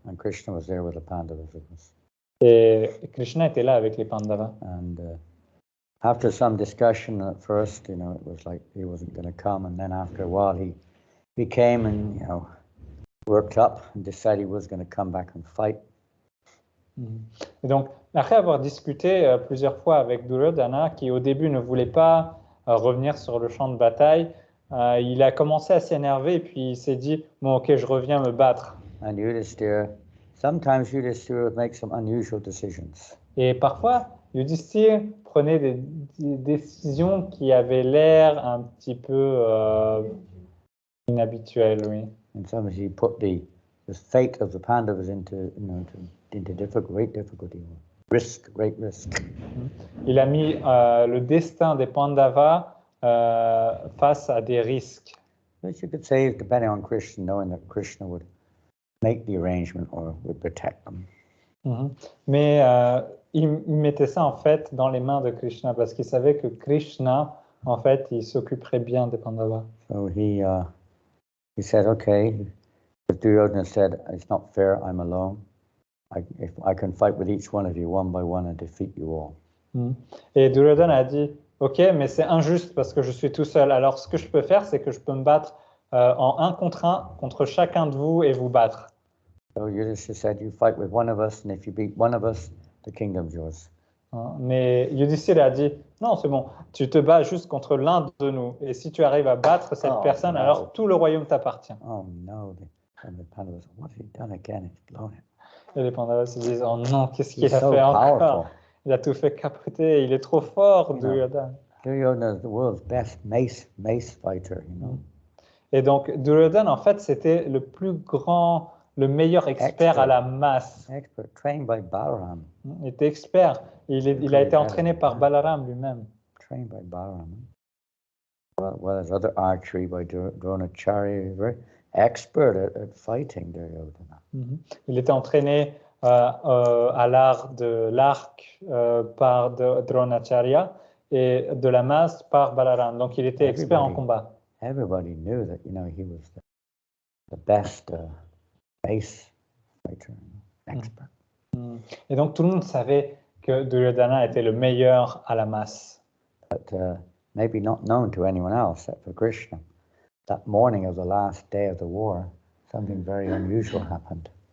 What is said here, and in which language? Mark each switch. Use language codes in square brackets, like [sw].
[en] And Krishna was there with the Pandavas, of course. [fr] Et Krishna était là avec les Pandavas. [en] And after some discussion at first, it was like he wasn't going to come. And then after a while, he came and, worked up and decided he was going to come back and fight. [fr] Et donc, après avoir discuté plusieurs fois avec Duryodhana, qui au début ne voulait pas revenir sur le champ de bataille, il a commencé à s'énerver et puis il s'est dit « Bon, ok, je reviens me battre. » [en] And sometimes Yudhishthira would make some unusual decisions. [fr] Et parfois, Yudhishthira prenait des décisions qui avaient l'air un petit peu inhabituelles, oui. [en] And sometimes he put the fate of the Pandavas into great difficulty, great risk. [fr] Il a mis le destin des Pandavas face à des risques. [en] Which you could say, depending on Krishna, knowing that Krishna would make the arrangement or would protect them. [fr] Mais il mettait ça en fait dans les mains de Krishna parce qu'il savait que Krishna, en fait, il s'occuperait bien des Pandavas. [en] So he said, okay, if Duryodhana said, it's not fair, I'm alone. If I can fight with each one of you one by one and defeat you all. [fr] Et Duryodhana a dit, ok, mais c'est injuste parce que je suis tout seul. Alors ce que je peux faire, c'est que je peux me battre en 1 contre chacun de vous et vous battre. [en] So Yudhishthira said, you fight with one of us, and if you beat one of us, the kingdom's yours. [fr] Mais Yudhishthira a dit, non, c'est bon, tu te bats juste contre l'un de nous. Et si tu arrives à battre cette personne, alors tout le royaume t'appartient. [en] Oh no, the Pandavas, what has he done again? He's blown it. [fr] Et les Pandavas se disent, oh non, qu'est-ce qu'il a [en] so [fr] fait encore? [en] powerful. [fr] Il a tout fait capoter, il est trop fort, Duryodhana. [en] Duryodhana is the world's best mace fighter, [fr] Et donc, Duryodhana, en fait, c'était le meilleur expert à la masse. [en] Expert, trained by Balaram. [fr] Il était expert. Il a été entraîné par Balaram lui-même. [en] Trained by Balaram. Well, there's other archery by Dronacharya, very expert at fighting Duryodhana. [fr] Il était entraîné à l'art de l'arc par Dronacharya et de la masse par Balaram. Donc, il était expert en combat. [en] Everybody knew that, he was the best base fighter, expert. [fr] Et donc, tout le monde savait que Duryodhana était le meilleur à la masse. [en] But maybe not known to anyone else except for Krishna. That morning of the last day of the war, something very unusual happened.